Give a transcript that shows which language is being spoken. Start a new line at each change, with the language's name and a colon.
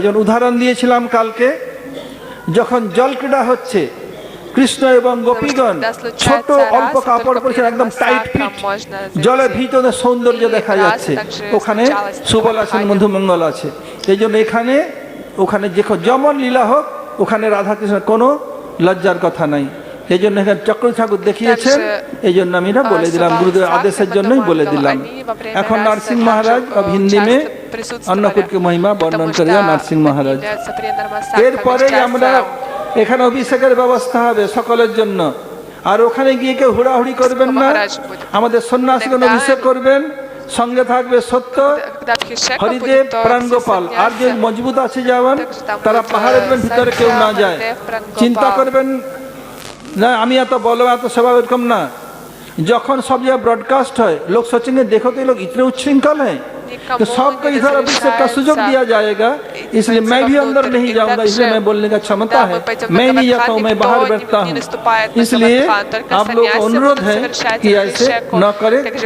Bangla: যেমন উদাহরণ দিয়েছিলাম কালকে, যখন জল ক্রীড়া হচ্ছে, কৃষ্ণ এবং গোপীগণ ছোট অল্প কাপড় পরেছেন, একদম টাইট ফিট, জলের ভিতরে সৌন্দর্য দেখা যাচ্ছে। ওখানে সুবল আছেন, মধুমঙ্গল আছে। এই জন্য এখানে ওখানে যেমন লীলা হোক, ওখানে রাধাকৃষ্ণ কোনো লজ্জার কথা নাই। এই জন্য এখানে চক্র ঠাকুর দেখিয়েছেন, এই জন্য আমি এটা বলে দিলাম, গুরুদেবের আদেশের জন্যই বলে দিলাম। এখন
Hindi: নরসিংহ মহারাজ अब हिंदी में अन्नकूट की महिमा वर्णन करेगा नरसिंह महाराज।
Bangla: এরপরে আমরা এখানে অভিষেকের ব্যবস্থা হবে সকলের জন্য। আর ওখানে গিয়ে কেউ হুড়াহুড়ি করবেন না, আমাদের সন্ন্যাসীগণ অভিষেক করবেন, সঙ্গে থাকবে সত্য হরিদেব প্রাণগোপাল। আর যে মজবুত আছে যেমন, তারা পাহাড়ের ভিতরে কেউ না যায়। চিন্তা করবেন না আমি এত বলো এত সেবা, এরকম না। যখন
Hindi: सब जगह ब्रॉडकास्ट है, लोग सोचेंगे देखो तो ये लोग इतने उच्छृंखल हैं, तो सबको इधर अभिषेक का सुजोग दिया जाएगा। इसलिए मैं भी अंदर नहीं जाऊंगा, इसलिए मैं बोलने का क्षमता है, मैं नहीं जाता हूँ, मैं बाहर बैठता हूँ। इसलिए आप लोग को अनुरोध है कि ऐसे न करें।